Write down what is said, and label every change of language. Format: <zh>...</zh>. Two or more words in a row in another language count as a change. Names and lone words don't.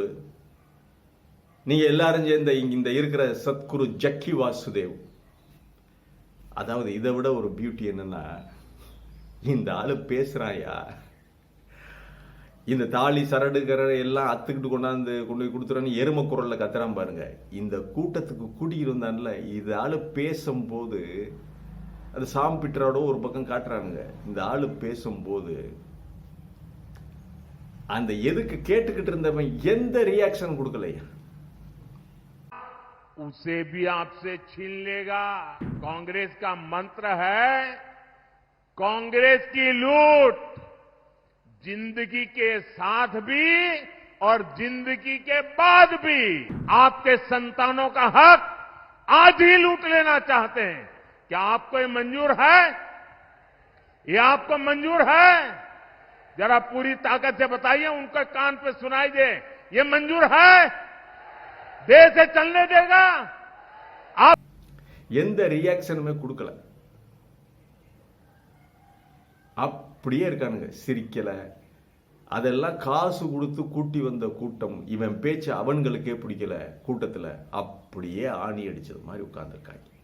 <ta>நீங்க எல்லாரும் சேர்ந்த இந்த இருக்கிற சத்குரு ஜக்கி வாசுதேவ், அதாவது இதை விட ஒரு பியூட்டி என்னன்னா, இந்த ஆளு பேசுறாயா, இந்த தாலி சரடுகிற எல்லாம் அத்துக்கிட்டு கொண்டு போய் கொடுத்துறான்னு எரும குரல்ல கத்துறான் பாருங்க. இந்த கூட்டத்துக்கு கூட்டியிருந்தான்ல, இது ஆளு பேசும்போது அது சாம் பிட்ராடோ ஒரு பக்கம் காட்டுறாங்க. இந்த ஆளு பேசும்போது அந்த எதுக்கு கேட்டுக்கிட்டு இருந்தவன் எந்த ரியாக்ஷன் கொடுக்கலையா.</ta> <hi>उसे भी आपसे छीन लेगा। कांग्रेस का मंत्र है, कांग्रेस की लूट जिंदगी के साथ भी और जिंदगी के बाद भी आपके संतानों का हक आज ही लूट लेना चाहते हैं। क्या आपको ये मंजूर है? ये आपको मंजूर है? जरा पूरी ताकत से बताइए, उनके कान पे सुनाई दे, ये मंजूर है? देश से चलने देगा? आप</hi> <ta>எந்த ரியாக்ஷனுமே கொடுக்கல, அப்படியே இருக்கானுங்க, சிரிக்கல. அதெல்லாம் காசு கொடுத்து கூட்டி வந்த கூட்டம். இவன் பேச்சு அவன்களுக்கே பிடிக்கல. கூட்டத்தில் அப்படியே ஆணி அடிச்சது மாதிரி உட்கார்ந்துருக்காங்க.</ta>